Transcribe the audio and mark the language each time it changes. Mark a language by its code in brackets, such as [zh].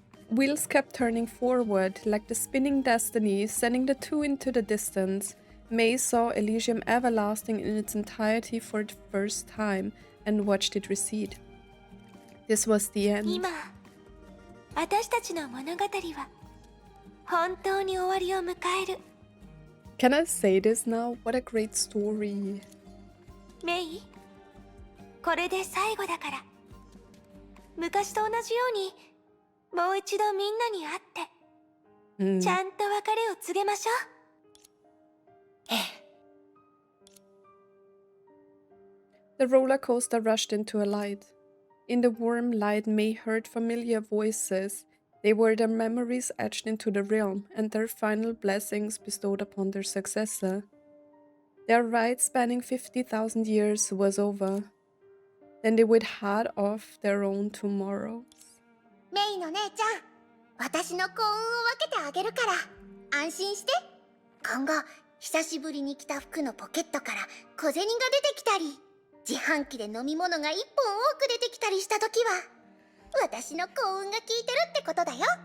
[en] Wheels kept turning forward, like the spinning destiny, sending the two into the distance. Mei saw Elysium Everlasting in its entirety for the first time and watched it recede. This was the end. [ja] 今私たちの物語は本当に終わりを迎える。 [en] Can I say this now? What a great story. [ja] メイ、これで最後だから。昔と同じようにもう一度みんなに会って、 Hmm. ちゃんと別れを告げましょう。ええ。 [en] The roller coaster rushed into a light. In the warm light, Mei heard familiar voices. They were their memories etched into the realm and their final blessings bestowed upon their successor. Their ride spanning 50,000 years was over. Then they would head off their own tomorrows. [ja] メイの姉ちゃん、私の幸運を分けてあげるから安心して。今後久しぶりに着た服のポケットから小銭が出てきたり、自販機で飲み物が1本多く出てきたりした時は私の幸運が効いてるってことだよ。